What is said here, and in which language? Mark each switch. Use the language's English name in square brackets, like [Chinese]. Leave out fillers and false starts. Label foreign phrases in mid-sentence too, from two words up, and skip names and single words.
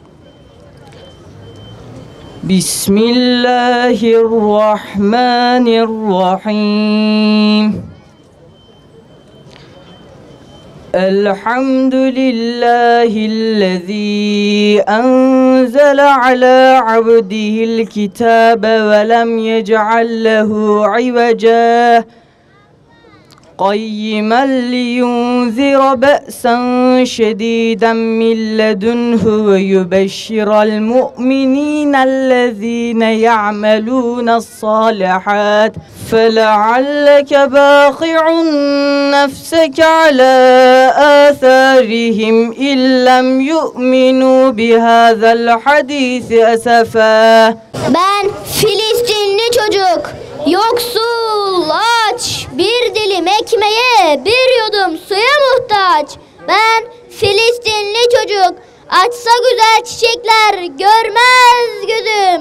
[Arabic] Bismillahirrahmanirrahim. الحمد لله الذي أنزل على عبده الكتاب ولم يجعل له عوجا قيما لينذر بأسا شديدا من لدنه ويبشر المؤمنين الذين يعملون الصالحات فلعلك باخع نفسك على آثارهم إن لم يؤمنوا بهذا الحديث أسفا. [Turkish] Ben Filistinli çocuk, yoksul, aç, bir dilim ekmeğe, bir yudum suya muhtaç. Ben Filistinli çocuk, açsa güzel çiçekler görmez gözüm.